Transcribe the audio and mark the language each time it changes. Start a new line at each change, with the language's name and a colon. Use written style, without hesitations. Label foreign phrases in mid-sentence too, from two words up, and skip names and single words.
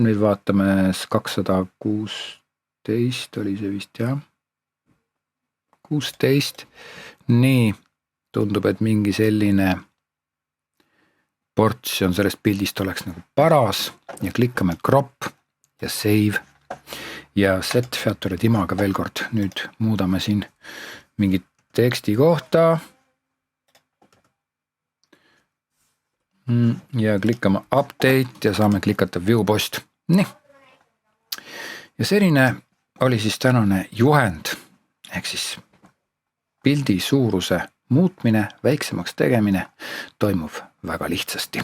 Estonian: Nüüd vaatame 216 oli see vist jah. 16. Nii, tundub, et mingi selline portsjon sellest pildist oleks nagu paras ja klikkame crop ja save. Ja
English: set featured image
Estonian: veel kord, nüüd muudame siin mingit teksti kohta. Ja klikkame update ja saame klikata
English: view post.
Estonian: Nii. Ja selline oli siis tänane juhend, ehk siis pildi suuruse muutmine, väiksemaks tegemine toimub väga lihtsasti.